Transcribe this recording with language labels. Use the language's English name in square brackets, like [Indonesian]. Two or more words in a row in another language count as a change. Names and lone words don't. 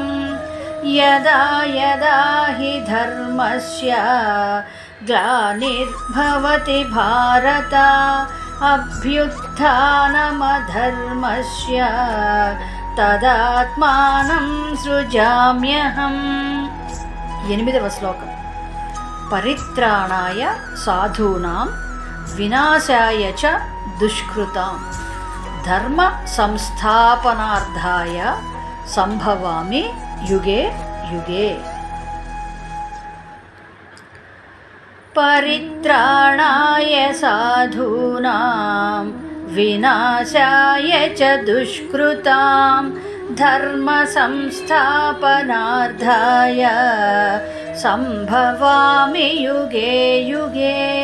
[Sanskrit] యదా యదా హి ధర్మస్య గ్లానిర్భవతి భారత అభ్యుత్థానమధర్మస్య తదాత్మానం సృజామ్యహం. [Telugu] 8వ శ్లోకం. [Sanskrit] పరిత్రాణాయ సాధూనాం వినాశాయ చ దుష్కృతాం ధర్మ సంస్థాపనార్థాయ సంభవామి యుగే యుగే. పరిత్రాణాయ సాధూనాం వినాశాయ చ దుష్కృతాం ధర్మ సంస్థాపనార్థాయ సంభవామి యుగే యుగే.